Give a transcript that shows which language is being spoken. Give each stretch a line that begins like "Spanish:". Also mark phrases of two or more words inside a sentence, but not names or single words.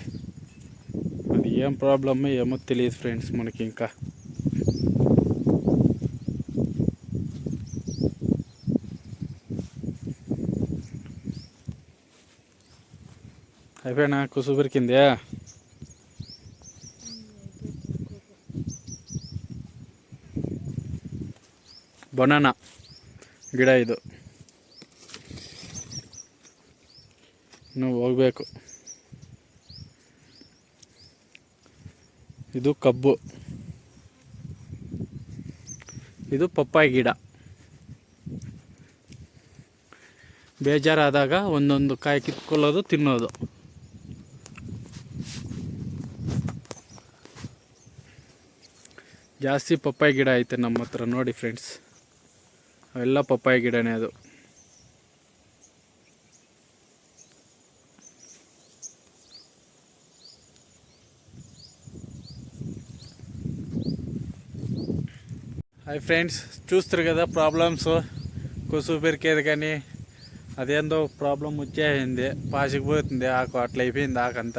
Telugu: అది ఏం ప్రాబ్లమో ఏమో తెలియదు ఫ్రెండ్స్ మనకి. ఇంకా అయిపోయినా కుసు పెరికిందే.
Kannada: ಬನಾನಾ ಗಿಡ ಇದು ಇನ್ನು ಹೋಗಬೇಕು. ಇದು ಕಬ್ಬು, ಇದು ಪಪ್ಪಾಯಿ ಗಿಡ. ಬೇಜಾರಾದಾಗ ಒಂದೊಂದು ಕಾಯಿ ಕಿತ್ಕೊಳ್ಳೋದು ತಿನ್ನೋದು. ಜಾಸ್ತಿ ಪಪ್ಪಾಯಿ ಗಿಡ ಐತೆ ನಮ್ಮ ಹತ್ರ ನೋಡಿ ಫ್ರೆಂಡ್ಸ್. ಅವೆಲ್ಲ ಪಪ್ಪಾಯಿ ಗಿಡನೇ ಅದು.
Telugu: హాయ్ ఫ్రెండ్స్, చూస్తారు కదా ప్రాబ్లమ్స్. కొసు పెరికేది కానీ అదేందో ప్రాబ్లం వచ్చేసింది, పాసిపోతుంది ఆకు, అట్లా అయిపోయింది ఆకంతా.